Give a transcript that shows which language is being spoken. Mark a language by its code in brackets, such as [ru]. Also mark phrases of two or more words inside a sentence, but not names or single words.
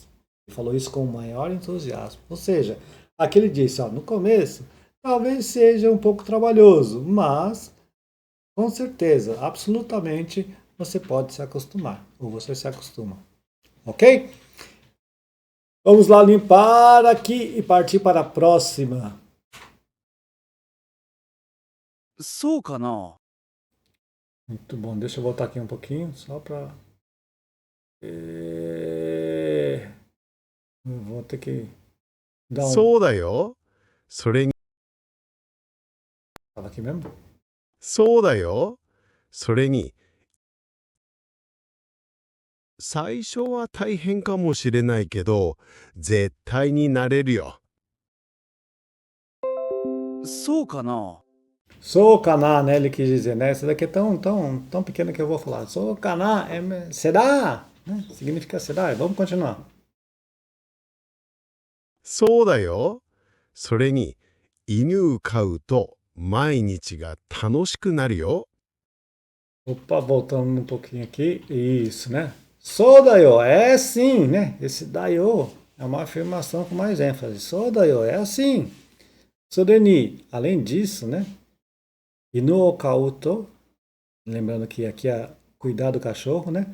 [pt] Ele falou isso com o maior entusiasmo. Ou seja, aqui ele disse, ó, no começo, talvez seja um pouco trabalhoso, mas com certeza, absolutamente, você pode se acostumar. Ou você se acostuma. Ok? Vamos lá limpar aqui e partir para a próxima. [ja] そうかな。 [pt] Muito bom. Deixa eu voltar aqui um pouquinho, só para... Vou ter que dar [ja] そうだよ。それに、 [pt] Estava aqui mesmo? [ja] そうだよ。それに、最初は大変かもしれないけど、絶対になれるよ。そうかな。 Sou caná, [pt] né? Ele quis dizer, né? Essa daqui é tão pequena que eu vou falar. [ja] Sou caná, [pt] será? Né? Significa será. Vamos continuar. [ja] そうだよ。それに、犬を飼うと毎日が楽しくなるよ。 [pt] Opa, voltando um pouquinho aqui. Isso, né? [ja] Sou daio, [pt] é sim, né? Esse daio é uma afirmação com mais ênfase. [ja] Sou daio, [pt] é assim. Soreni, além disso, né? [ja] Inu o kauto, [pt] lembrando que aqui é cuidar do cachorro, né?